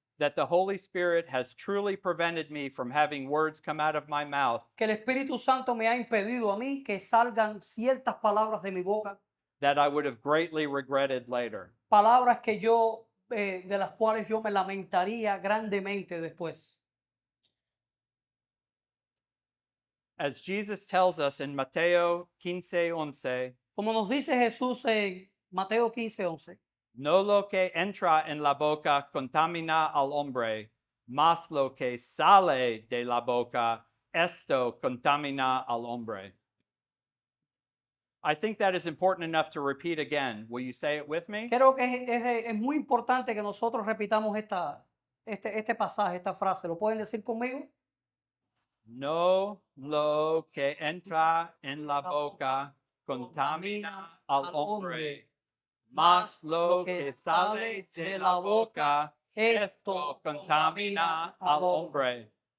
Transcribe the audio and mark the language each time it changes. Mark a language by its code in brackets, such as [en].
[en] that the Holy Spirit has truly prevented me from having words come out of my mouth [es] que el Espíritu Santo me ha impedido a mí que salgan ciertas palabras de mi boca, [en] that I would have greatly regretted later. [es] palabras que yo, de las cuales yo me lamentaría grandemente después. [en] As Jesus tells us in Mateo 15:11, [es] Como nos dice Jesús en Mateo 15:11, no lo que entra en la boca contamina al hombre, mas lo que sale de la boca, esto contamina al hombre. [en] I think that is important enough to repeat again. Will you say it with me? [es] creo que es muy importante que nosotros repitamos este pasaje, esta frase. ¿Lo pueden decir conmigo? No lo que entra en la boca contamina al hombre, mas lo que sale de la boca, esto contamina al hombre.